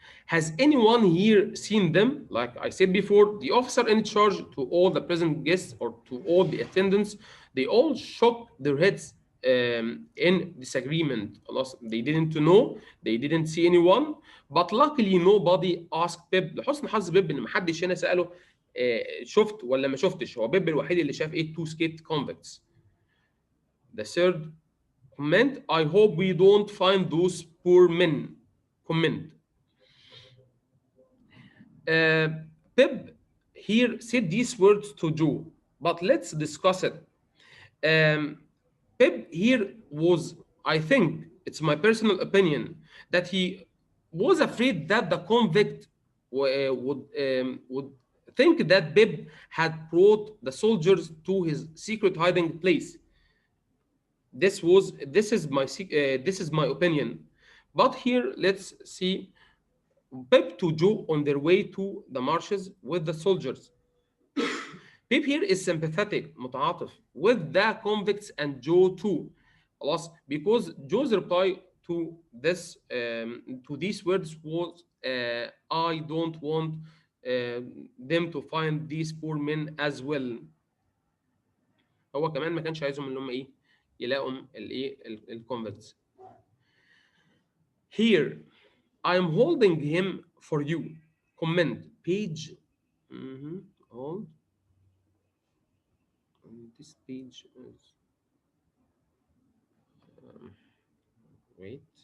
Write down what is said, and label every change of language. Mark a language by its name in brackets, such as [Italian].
[English] Has anyone here seen them? Like I said before, the officer in charge to all the present guests or to all the attendants, they all shook their heads in disagreement. خلاص, they didn't know, they didn't see anyone, but luckily nobody asked Pip. [Arabic] لحسن حظ بيب ان محدش هنا سأله شفت ولا ما شفتش. هو بيب الوحيد اللي شاف ايه [English] two escaped convicts. The third comment, I hope we don't find those poor men. Comment. Uh, Pip here said these words to Joe, but let's discuss it. Um, Pip here was, I think, it's my personal opinion, that he was afraid that the convict would think that Pip had brought the soldiers to his secret hiding place. This is my opinion. But here let's see Pip to Joe on their way to the marshes with the soldiers. Pip here is sympathetic, متعاطف with the convicts and Joe too. خلاص, because Joe's reply to this to these words was I don't want them to find these poor men as well. [Arabic] هو كمان ما كانش عايزهم ان هم ايه يلاقوا الايه الconvicts. [English] Here, I am holding him for you. Comment page. Hold. This page is. Wait.